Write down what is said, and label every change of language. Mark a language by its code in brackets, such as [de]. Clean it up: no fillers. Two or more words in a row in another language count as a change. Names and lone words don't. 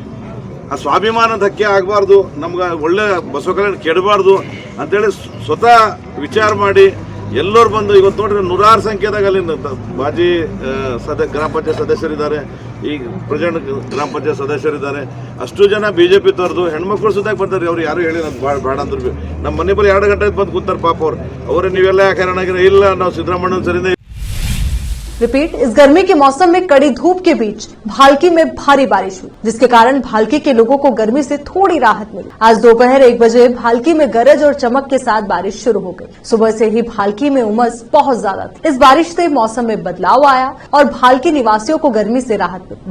[kn] ಆ ಸ್ವಾಭಿಮಾನ ಧಕ್ಕೆ ಆಗಬಾರ್ದು, ನಮ್ಗೆ ಒಳ್ಳೆ ಬಸವ ಕಲ್ಯಾಣ ಕೆಡಬಾರ್ದು ಅಂತೇಳಿ ಸ್ವತಃ ವಿಚಾರ ಮಾಡಿ ಎಲ್ಲರೂ ಬಂದು ಇವತ್ತು ನೋಡ್ರಿ 100 ಸಂಖ್ಯೆದಾಗ ಅಲ್ಲಿ ಮಾಜಿ ಗ್ರಾಮ ಪಂಚಾಯತ್ ಸದಸ್ಯರಿದ್ದಾರೆ, ಈಗ ಪ್ರೆಸಿಡೆಂಟ್ ಗ್ರಾಮ ಪಂಚಾಯತ್ ಸದಸ್ಯರಿದ್ದಾರೆ. ಅಷ್ಟು ಜನ ಬಿಜೆಪಿ ತೋರ್ದು ಹೆಣ್ಮಕ್ಳು ಸುತ್ತಾಗ ಬರ್ತಾರೆ. ಅವ್ರು ಯಾರು ಹೇಳಿ ನಾನು ಬೇಡ ಅಂದ್ರು ನಮ್ಮ ಮನೆ ಬಳಿ 2 ಗಂಟೆ ಬಂದು ಕೂತಾರೆ ಪಾಪ ಅವ್ರು. ಅವರೇ ನೀವೆಲ್ಲ ಯಾಕೆ ಹೈರಾಣಾಗಿರೋ, ಇಲ್ಲ ನಾವು ಸಿದ್ದರಾಮಣ್ಣನ ಸರಿನೇ. [hi] रिपीट। इस गर्मी के मौसम में कड़ी धूप के बीच भालकी में भारी बारिश हुई, जिसके कारण भालकी के लोगों को गर्मी से थोड़ी राहत मिली। आज दोपहर 1 बजे भालकी में गरज और चमक के साथ बारिश शुरू हो गई। सुबह से ही भालकी में उमस बहुत ज्यादा थी। इस बारिश से मौसम में बदलाव आया और भालकी निवासियों को गर्मी से राहत मिली।